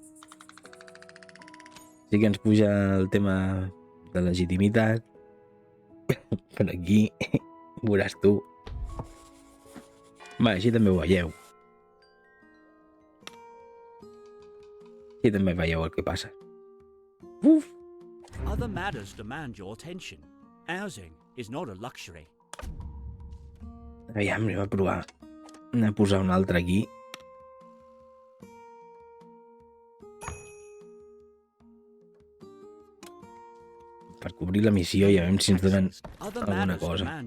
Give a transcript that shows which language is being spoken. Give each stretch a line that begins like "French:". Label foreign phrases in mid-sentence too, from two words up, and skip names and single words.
Catalan: Sí que ens puja el tema de legitimitat. Per aquí, veuràs tu. Va, així també ho veieu. Així també veieu el que passa. Uf!
English: Other matters demand your attention. Housing is not a luxury.
Catalan: Aviam, anem a provar. Anem a posar un altre aquí. Per cobrir la missió i a veure si ens donen alguna cosa.